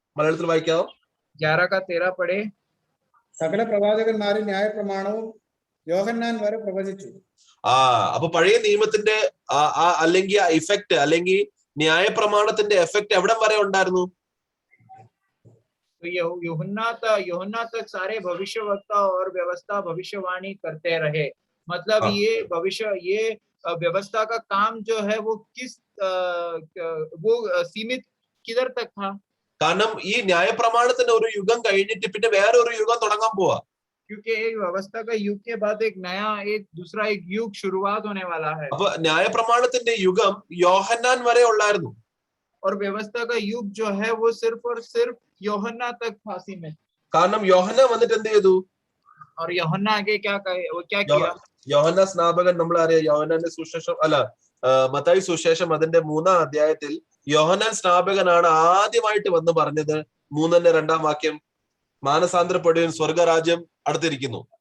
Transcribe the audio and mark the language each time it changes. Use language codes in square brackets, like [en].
[ml] മലയാളത്തിൽ വായിക്കാമോ? 11:13 പഴേ. സകല പ്രവാചകന്മാരും ന്യായപ്രമാണവും യോഹന്നാൻ വരെ പ്രവചിച്ചു. അപ്പൊ പഴയ നിയമത്തിന്റെ അല്ലെങ്കിൽ ആ ഇഫക്റ്റ് അല്ലെങ്കിൽ ന്യായപ്രമാണത്തിന്റെ എഫക്റ്റ് എവിടം വരെ ഉണ്ടായിരുന്നു? [hi] यूहन्ना तक सारे भविष्यवक्ता और व्यवस्था भविष्यवाणी करते रहे. मतलब ये व्यवस्था का काम जो है वो सीमित किधर तक था? [ml] കാരണം ഈ ന്യായപ്രമാണത്തിന്റെ ഒരു യുഗം കഴിഞ്ഞിട്ട് പിന്നെ വേറെ ഒരു യുഗം തുടങ്ങാൻ പോവാ. [hi] क्योंकि एक व्यवस्था का युग के बाद एक दूसरा युग शुरुआत होने वाला है. [ml] അപ്പൊ ന്യായപ്രമാണത്തിന്റെ യുഗം യോഹന്നാൻ വരെ ഉള്ളായിരുന്നു. [hi] और व्यवस्था का युग जो है वो सिर्फ और सिर्फ यूहन्ना तक था सीमित. [ml] കാരണം യോഹന്നാൻ വന്നിട്ട് എന്ത് ചെയ്തു? [hi] और यूहन्ना आगे क्या किया? [ml] യോഹന്നാൻ സ്നാപകൻ നമ്മളറിയാം. യോഹന്നാന്റെ സുവിശേഷം മത്തായി സുവിശേഷം അതിന്റെ 3-ാം അധ്യായത്തിൽ യോഹന്നാൻ സ്നാപകനാണ് ആദ്യമായിട്ട് വന്ന് പറഞ്ഞത് 3-ാം വാക്യം, മാനസാന്തരപ്പെടുവിൻ സ്വർഗരാജ്യം അടുത്തിരിക്കുന്നു.